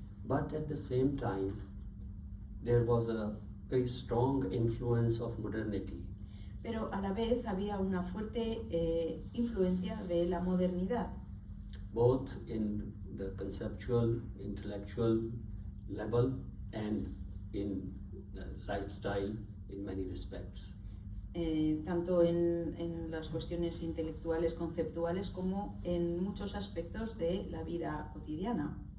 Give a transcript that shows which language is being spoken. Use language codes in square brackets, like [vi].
[en] But at the same time, there was a very strong influence of modernity. [es] pero a la vez había una fuerte influencia de la modernidad, [en] both in the conceptual, intellectual level and in the lifestyle in many respects. [es] Tanto en las cuestiones intelectuales, conceptuales, como en muchos aspectos de la vida cotidiana.